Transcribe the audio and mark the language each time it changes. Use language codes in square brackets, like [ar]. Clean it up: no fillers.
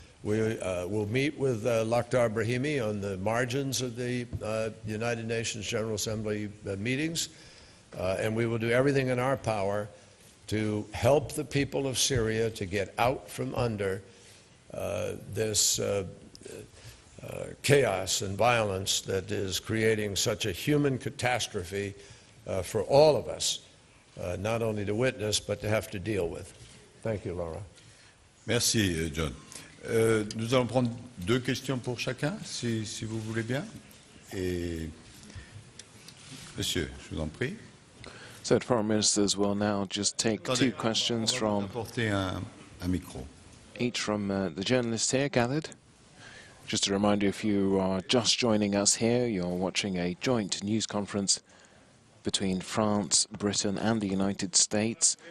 [en] We will meet with Lakhdar Brahimi on the margins of the United Nations General Assembly meetings, and we will do everything in our power to help the people of Syria to get out from under this chaos and violence that is creating such a human catastrophe for all of us, not only to witness, but to have to deal with. Thank you, Laura. [fr] Merci, John. Nous allons prendre 2 questions pour chacun, si vous voulez bien. Et monsieur, je vous en prie. [en] So the foreign ministers will now just take 2 questions from [fr] apporter un micro. [en] each from the journalists here gathered. Just to remind you, if you are just joining us here, you're watching a joint news conference between France, Britain and the United States.